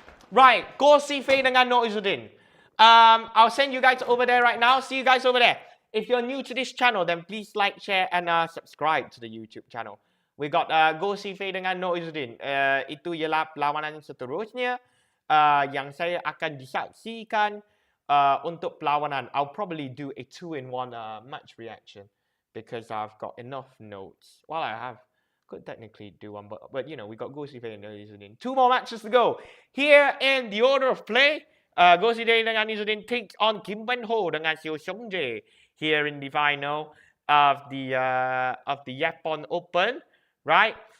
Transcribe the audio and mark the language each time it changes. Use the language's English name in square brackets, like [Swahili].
[English] Right, go see Faye dengan Noor Izzuddin. I'll send you guys over there right now. See you guys over there. If you're new to this channel, then please like, share, and subscribe to the YouTube channel. We got Go See Faye dengan Noor Izzuddin. [Malay] Itu ialah perlawanan seterusnya yang saya akan disaksikan untuk perlawanan. [English] I'll probably do a 2-in-1 match reaction because I've got enough notes. Well, I have. Could technically do one, but you know, we got Go See Faye and Izzuddin. 2 more matches to go. Here in the order of play, Go See Faye dengan Izzuddin takes on Kim Ben Ho dengan Sheng here in the final of the Japan Open, right?